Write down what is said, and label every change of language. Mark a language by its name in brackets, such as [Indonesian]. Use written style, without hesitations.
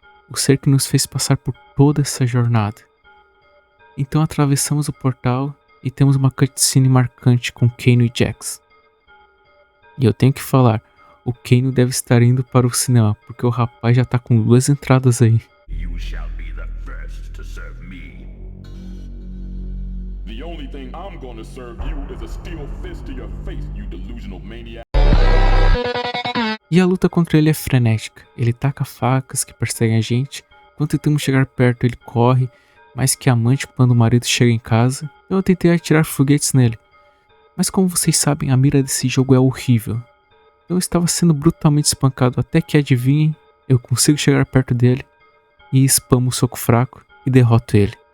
[Portuguese] O ser que nos fez passar por toda essa jornada. Então atravessamos o portal e temos uma cutscene marcante com Kano e Jax. E eu tenho que falar, o Kano deve estar indo para o cinema, porque o rapaz já tá com 2 entradas aí. [English] You shall be the first to serve me. The only thing I'm gonna serve you is a steel fist to your face, you delusional maniac. [Portuguese] E a luta contra ele é frenética. Ele taca facas que perseguem a gente. Quando tentamos chegar perto, ele corre, mais que amante quando o marido chega em casa. Eu tentei atirar foguetes nele, mas como vocês sabem, a mira desse jogo é horrível. Eu estava sendo brutalmente espancado até que, adivinhem, eu consigo chegar perto dele e spamo o soco fraco e derroto ele.